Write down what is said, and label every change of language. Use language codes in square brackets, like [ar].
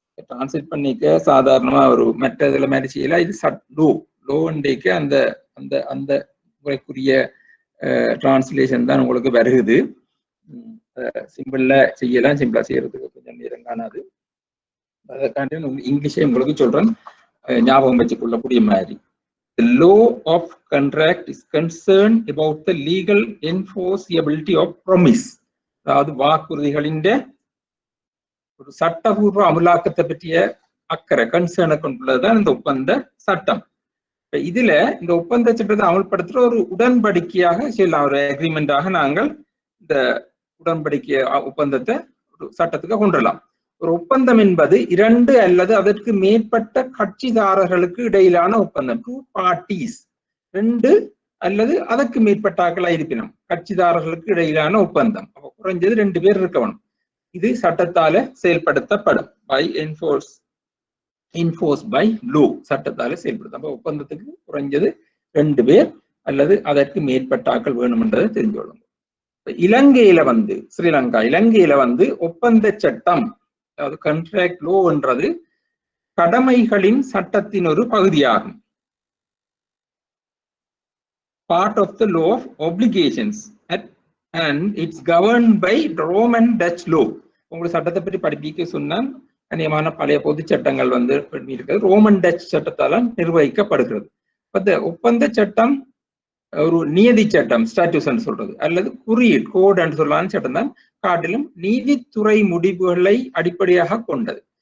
[ta] Translate பண்ணிக்க சாதாரணமா ஒரு மற்ற இதுல மாதிரி செய்யலாம். இது லோண்டேக்கு அந்த அந்த அந்த முறைக்குரிய டிரான்ஸ்லேஷன் தான் உங்களுக்கு வருகுது. சிம்பிள்ல செய்யலாம், சிம்பிளா செய்யறதுக்கு கொஞ்சம் நேரம் காணாது. அதற்காண்டி இங்கிலீஷே உங்களுக்கு சொல்றேன், ஞாபகம் வச்சுக்கொள்ளக்கூடிய மாதிரி. [en] The law of contract is concerned about the legal enforceability of promise. [ta] அதாவது வாக்குறுதிகளின் ஒரு சட்டபூர்வ அமலாக்கத்தை பற்றிய அக்கறை, கன்சர்னை கொண்டுள்ளதுதான் இந்த ஒப்பந்த சட்டம். இதுல இந்த ஒப்பந்த சட்டத்தை அமல்படுத்துற ஒரு உடன்படிக்கையாக செய்யலாம், ஒரு அக்ரிமெண்டாக நாங்கள் இந்த உடன்படிக்கை ஒப்பந்தத்தை ஒரு சட்டத்துக்கு கொண்டுடலாம். ஒரு ஒப்பந்தம் என்பது இரண்டு அல்லது அதற்கு மேற்பட்ட கட்சிதாரர்களுக்கு இடையிலான ஒப்பந்தம். டூ பார்ட்டிஸ், ரெண்டு அல்லது அதற்கு மேற்பட்டாக்களா இருப்பினும் கட்சிதாரர்களுக்கு இடையிலான ஒப்பந்தம். குறைஞ்சது 2 பேர் இருக்கணும். இது சட்டத்தால செயல்படுத்தப்படும். பை [en] enforced by law, [ta] சட்டத்தால செயல்படுத்தும். அப்ப ஒப்பந்தத்துக்கு குறைஞ்சது 2 பேர் அல்லது அதற்கு மேற்பட்டாக்கள் வேணும்ன்றதை தெரிஞ்சு கொள்ளுங்க. இலங்கையில இலங்கையில ஒப்பந்த சட்டம், அதாவது கான்ட்ராக்ட் லோ என்றது கடமைகளின் சட்டத்தின் ஒரு பகுதியாகும். [en] Part of the law of obligations and it's governed by Roman Dutch law. [ta] உங்களுக்கு சட்டத்தை பற்றி படிப்பிக்க சொன்னால் அநேகமான பழைய பொது சட்டங்கள் இருக்கிறது, ரோமன் டச் சட்டத்தால் நிர்வகிக்கப்படுகிறது. ஒப்பந்த சட்டம் ஒரு நியதி சட்டம், ஸ்டாட்யூஸ் சொல்றது, அல்லது குறியீடு, கோட் என்று சொல்லலான சட்டம் தான் காட்டிலும் நீதித்துறை முடிவுகளை அடிப்படையாக கொண்டது.